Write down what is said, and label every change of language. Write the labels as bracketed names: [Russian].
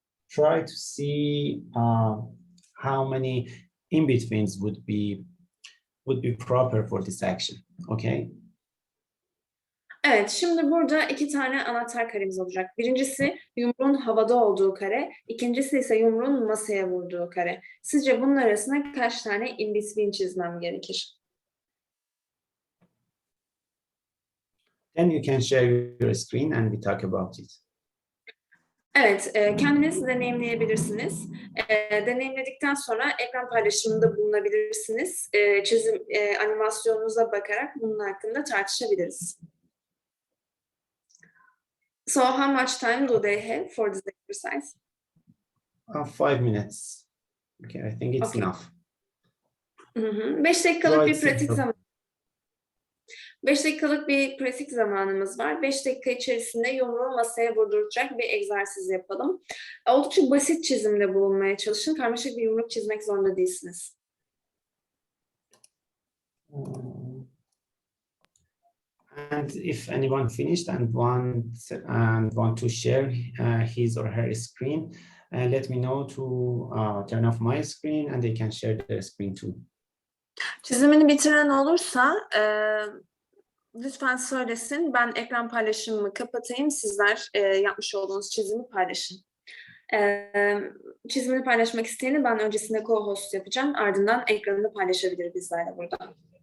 [English] Try to see how many in-betweens would be proper for this action. Okay? [Turkish] Evet, şimdi burada 2 tane anahtar karemiz olacak. Birincisi yumruğun havada olduğu kare, ikincisi ise yumruğun masaya vurduğu kare. Sizce bunun arasında kaç tane in-between çizmem gerekir? [English] Then you can share your screen and we talk about it. [Turkish] Evet, kendiniz deneyimleyebilirsiniz. Deneyimledikten sonra ekran paylaşımında bulunabilirsiniz. Çizim animasyonunuza bakarak bunun hakkında tartışabiliriz. [English] So how much time do they have for this exercise? 5 minutes. Okay, I think it's Okay. enough. [Turkish] 5 dakikalık bir [English] Right, [Turkish] pratik [English] so- [Turkish] zaman. 5 dakikalık bir pratik zamanımız var. 5 dakika içerisinde yumruğu masaya vurduracak bir egzersiz yapalım. Oldukça basit çizimde bulunmaya çalışın. Karmaşık bir yumruk çizmek zorunda değilsiniz. [English] And if anyone finished and want to share his or her screen, let me know to turn off my screen and they can share their screen too. [Turkish] Çizimini bitiren olursa lütfen söylesin. Ben ekran paylaşımımı kapatayım. Sizler yapmış olduğunuz çizimi paylaşın. Çizimini paylaşmak isteyeni ben öncesinde co-host yapacağım. Ardından ekranını paylaşabilir bizlerle burada.